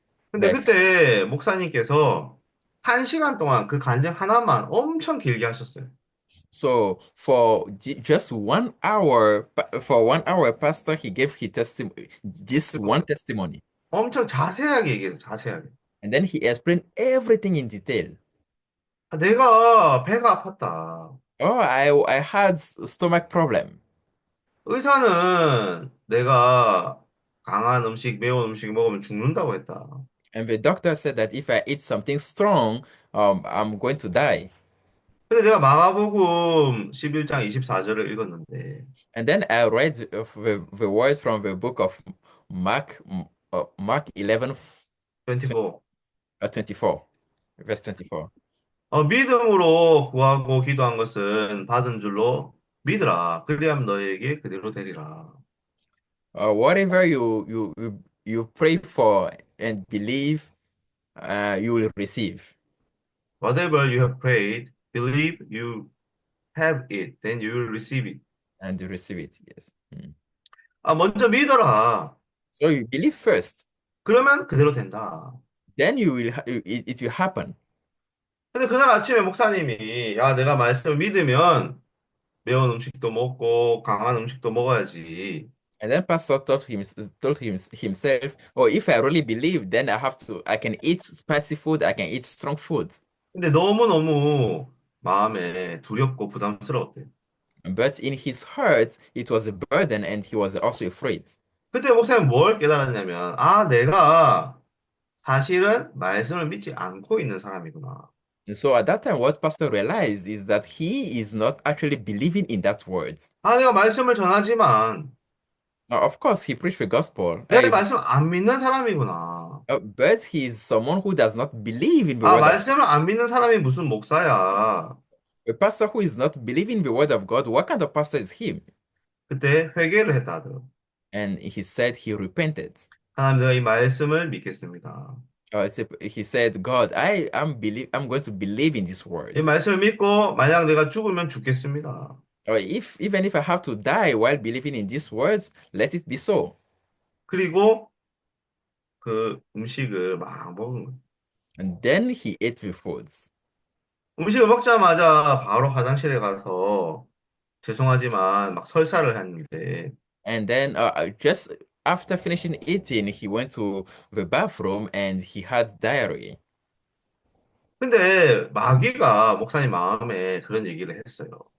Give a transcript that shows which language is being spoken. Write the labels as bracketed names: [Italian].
[Korean] 근데 [English] By [Korean] 그때 목사님께서 1시간 동안 그 간증 하나만 엄청 길게 하셨어요. [English] So for just 1 hour, for 1 hour, Pastor he gave his testimony, this one [Korean] 그리고 [English] testimony, [Korean] 엄청 자세하게 얘기해서 자세하게. [English] and then he explained everything in detail. [Korean] 내가 배가 아팠다. [English] Oh, I had stomach problem, [Korean] 의사는 내가 강한 음식, 매운 음식 먹으면 죽는다고 했다. [English] and the doctor said that if I eat something strong, I'm going to die. [Korean] 근데 내가 마가복음 11장 24절을 읽었는데 [English] And then I read the words from the book of Mark 11, 24. 24, verse 24. [Korean] 믿음으로 구하고 기도한 것은 받은 줄로 믿으라. 그리하면 너에게 그대로 되리라. [English] Whatever you pray for and believe, you will receive Whatever you have prayed, believe you have it, then you will receive it. and you receive it. Yes. [Korean] 먼저 믿어라. [English] So you believe first, [Korean] 그러면 그대로 된다. [English] then it will happen. [Korean] 근데 그날 아침에 목사님이 내가 말씀을 믿으면 매운 음식도 먹고 강한 음식도 먹어야지. [English] And then Pastor himself, oh, if I really believe, then I can eat spicy food, I can eat strong food. [Korean] 근데 너무너무 마음에 두렵고 부담스러웠대요. [English] But in his heart, it was a burden and he was also afraid. [Korean] 그때 목사님 뭘 깨달았냐면, 내가 사실은 말씀을 믿지 않고 있는 사람이구나. [English] And so at that time, what Pastor realized is that he is not actually believing in that word. [Korean] 내가 말씀을 전하지만 [English] Of course, he preached the gospel. [Korean] 내가 이 말씀 안 믿는 사람이구나. [English] But he is someone who does not believe in the 아, word of [Korean] 말씀을 안 믿는 사람이 무슨 목사야. [English] a pastor who is not believing the word of God. What kind of pastor is he? [Korean] 그때 회개를 했다 하더라고. [English] And he said he repented. [Korean] 하나님 내가 이 말씀을 믿겠습니다. [English] He said, God, I'm going to believe in these [Korean] 이 [English] words. [Korean] 말씀을 믿고 만약 내가 죽으면 죽겠습니다. [English] Or if even if I have to die while believing in these words, let it be so. [Korean] 그리고 그 음식을 막 먹은 거예요. [English] And then he ate the foods. [Korean] 음식을 먹자마자 바로 화장실에 가서 죄송하지만 막 설사를 했는데 [English] And then just after finishing eating, he went to the bathroom and he had diarrhea. [Korean] 근데 마귀가 목사님 마음에 그런 얘기를 했어요.